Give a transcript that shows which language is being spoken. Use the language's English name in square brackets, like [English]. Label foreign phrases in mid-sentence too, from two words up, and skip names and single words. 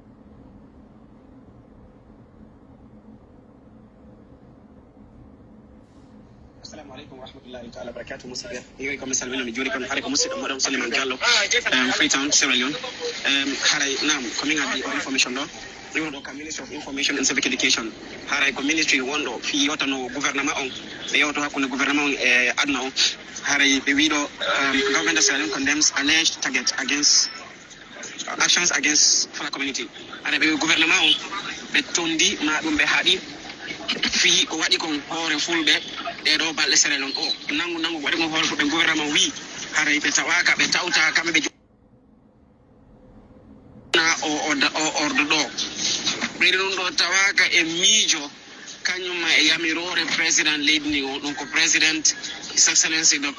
[Arabic] السلام عليكم و رحمة الله تعالى بركاته [Fula] musibe yoy ko misal min juri kon hare ko musidɗo moɗon Suleiman Diallo Freetown Sierra Leone haray nam ko min addi information ɗo ɗum ɗo ka Ministry of Information and Civic Education haray ko ministry wonɗo fi yewtano gouvernement on ɓe yewto hakkunde gouvernement on e aduna on haray ɓe wiɗo [English] government of Sierra Leone condemns alleged target against actions against Fula community [Fula] haray ɓe gouvernement on ɓe tondi ma ɗum ɓe haaɗi fi ko waɗi kon hoore fulɓe e ɗo balɗe Sierra Leone o nangu waɗi kon hoore fulɓe gouvernement wi haray ɓe tawaka ɓe tawta kamɓe ɓe jona o ordo ɗo ɓeyɗi ɗum ɗo tawaka e miijo kañumma e yamirore président leydi ndi o ɗum ko président [English] His Excellency Dr.